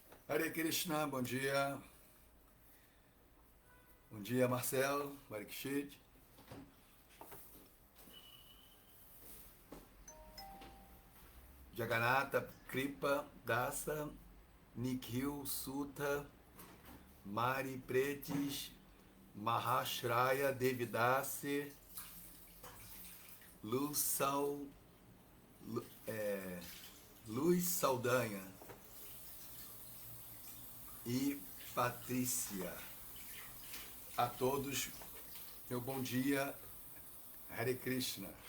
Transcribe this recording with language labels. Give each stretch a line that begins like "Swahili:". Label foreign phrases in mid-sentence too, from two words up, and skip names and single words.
Sanskrit: Hare Krishna,
Portuguese: bom dia. Bom dia, Marcelo, Marikshit. Jagannatha, Kripa, Dasa, Nikhil, Sutta, Mari Pretis, Mahashraya, Devidase, Luz Saldanha e Patrícia. A todos, meu bom dia,
Sanskrit: Hare Krishna.